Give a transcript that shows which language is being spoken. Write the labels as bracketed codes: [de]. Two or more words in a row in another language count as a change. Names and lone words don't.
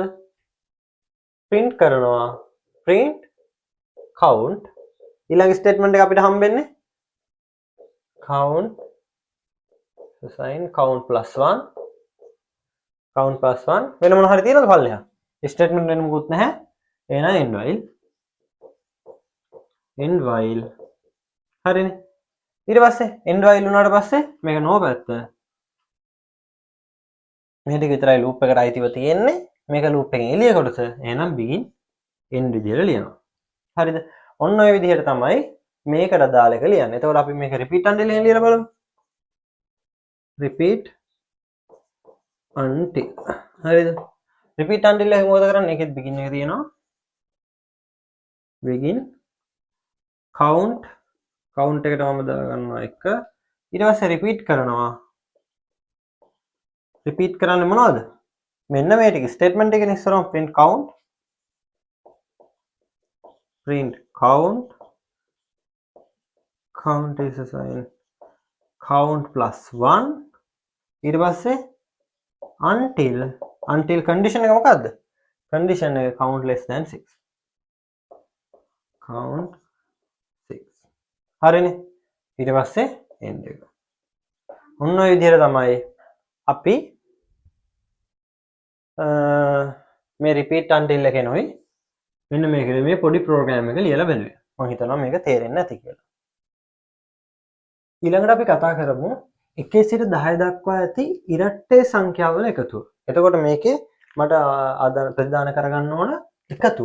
[en] print කරනවා. print count. [si] ඊළඟ statement එක අපිට හම්බෙන්නේ [en] count assign count plus 1 [si] වෙන මොන හරි තියෙනවද පල්ලෙහා? statement වෙන මොකුත් නැහැ. එහෙනම් [en] end while [si] හරිනේ. ඊට පස්සේ [en] end while [si] වුණාට පස්සේ මේක no පැත්ත. මේ ටික විතරයි loop එකට අයිතිව තියෙන්නේ. මේක loop එකෙන් එළිය කොටස. එහෙනම් [en] begin end [si] විදියට ලියනවා. හරිද? ඔන්න ඔය විදිහට තමයි මේකට දාලා එක ලියන්නේ. එතකොට අපි මේක [en] repeat until [si] එකෙන් ලියලා බලමු. [en] repeat until. හරිද? repeat until [si] එක මොකද කරන්නේ? ඒකෙත් begin එක තියෙනවා. begin count එකට මම දාගන්නවා 1. ඊට පස්සේ repeat කරනවා. repeat කරන්නේ මොනවද? මෙන්න මේ ටික statement එකේ ඉස්සරහම [en] print count is assigned count plus 1. [si] ඊට පස්සේ [en] until condition [si] එක මොකද්ද? [en] condition එක count less than 6. count 6. [si] හරිනේ. ඊට පස්සේ end එක. ඔන්න ඔය විදිහට තමයි අපි මේ [en] repeat until [si] එකෙනුයි මෙන්න මේකේ මේ පොඩි ප්‍රෝග්‍රෑම් එක ලියලා බලුවේ. මම හිතනවා මේක තේරෙන්නේ නැති කියලා. ඊළඟට අපි කතා කරමු 1 සිට 10 දක්වා ඇති ඉරට්ටේ සංඛ්‍යාවල එකතුව. එතකොට මේකේ මට ප්‍රතිදාන කරගන්න ඕන එකතුව.